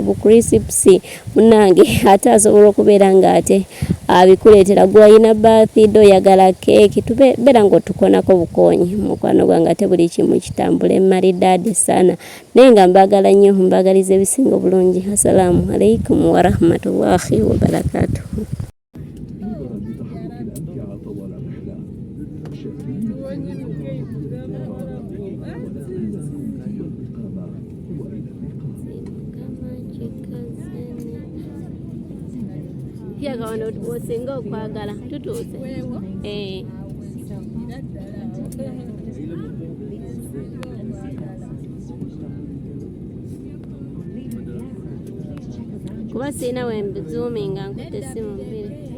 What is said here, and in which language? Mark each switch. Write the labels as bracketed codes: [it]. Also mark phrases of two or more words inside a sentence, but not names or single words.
[lg] bu crisps munnange ate asobola okubeera ng'ate abikuleetera gwayina birthday oyagala keeki tubeera ng'otukonako bukoonyi mukwano gwange ate buli kimu kitambule [sw] maridadi sana [lg] naye nga mbagala nnyo mbagaliza ebisinga obulungi [ar] السلام عليكم ورحمة الله وبركاته [lg] Yaga wano tubosinga okwagala tutuuse kuba sirina wembizuuminga nkutte essimu bbiri